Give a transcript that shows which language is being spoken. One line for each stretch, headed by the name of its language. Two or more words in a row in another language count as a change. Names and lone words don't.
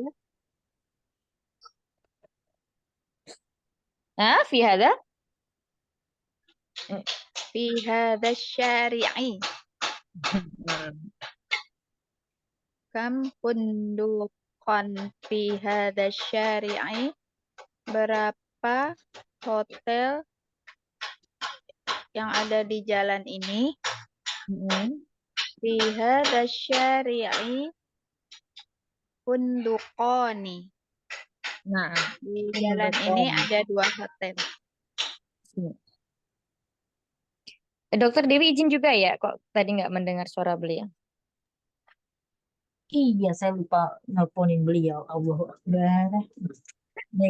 Arabic: Nah, في هذا. Hmm. في هذا الشارع. كم فندقا في هذا الشارع.
Indonesian: Berapa hotel yang ada di jalan ini?
Arabic: في هذا الشارع فندقان. Nah,
Indonesian: Di jalan ini
Arabic: punduqan.
Indonesian: ada 2 hotel. Dokter Dewi izin juga ya, kok tadi nggak mendengar suara beliau. Iya, saya lupa nelponin beliau.
Arabic: الله أكبر.
Indonesian: Dia